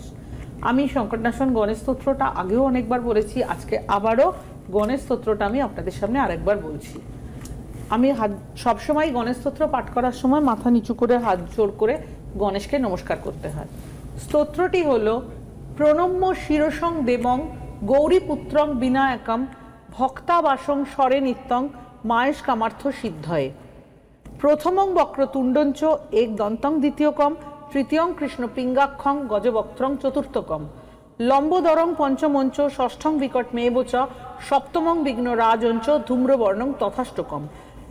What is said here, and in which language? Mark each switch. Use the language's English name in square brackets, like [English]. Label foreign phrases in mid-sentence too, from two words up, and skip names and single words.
[Bangla] আমি সংকটনাশন গণেশ স্তোত্রটা আগেও অনেকবার বলেছি, আজকে আবারও গণেশ স্তোত্রটা আমি আপনাদের সামনে আরেকবার বলছি। আমি সবসময় গণেশ স্তোত্র পাঠ করার সময় মাথা নিচু করে, হাত জোড় করে গণেশকে নমস্কার করতে হয়। স্তোত্রটি হলো, [Sanskrit] প্রণম্য শিরসং দেবং গৌরীপুত্রং বিনায়কম ভক্তাবাসং স্বরে নিত্যং মায়েশ কামার্থ সিদ্ধয়ে। প্রথমং বক্রতুণ্ডঞ্চ এক দন্তং দ্বিতীয়কম তৃতীয়ং কৃষ্ণ পিঙ্গাক্ষং গজবক্ত্রং চতুর্থকম লম্বোদরং পঞ্চমঞ্চ ষষ্ঠং বিকট মেবচ সপ্তমং বিঘ্ন রাজঞ্চ ধূম্রবর্ণং তথাষ্টকম।